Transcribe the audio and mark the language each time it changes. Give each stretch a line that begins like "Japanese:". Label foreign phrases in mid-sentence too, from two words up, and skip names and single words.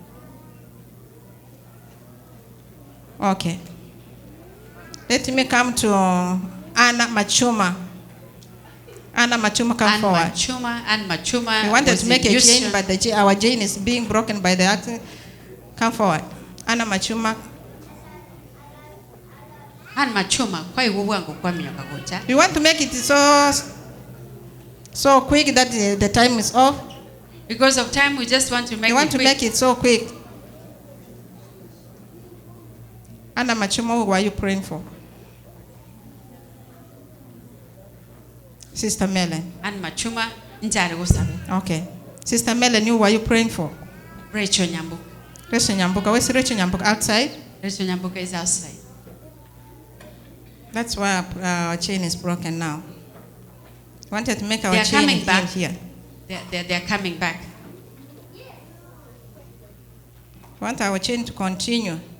English: Okay. Let me come to Anna Machuma. Anna Machuma, come forward. Ann Machuma. We wanted was to make in a chain, Houston. but our chain is being broken by the accident. Come forward. Anna Machuma.
Gusii: Ann Machuma, kwa iwuwango kwa miyoka gocha.
English: We want to make it so quick that the time is off. Because of time, we just want to make We want it to quick. make it so quick. Anna Machuma, who are you praying for? Sister Melen.
Gusii: Ann Machuma, njari usabe.
English: Okay. Sister Melen, who are you praying for? Rachel Nyambuka. Rachel Nyambuka. Where's Rachel Nyambuka? Outside? Rachel Nyambuka is outside. That's why our chain is broken now. We wanted to make our They are chain coming back. here. They are coming back. We want our chain to continue.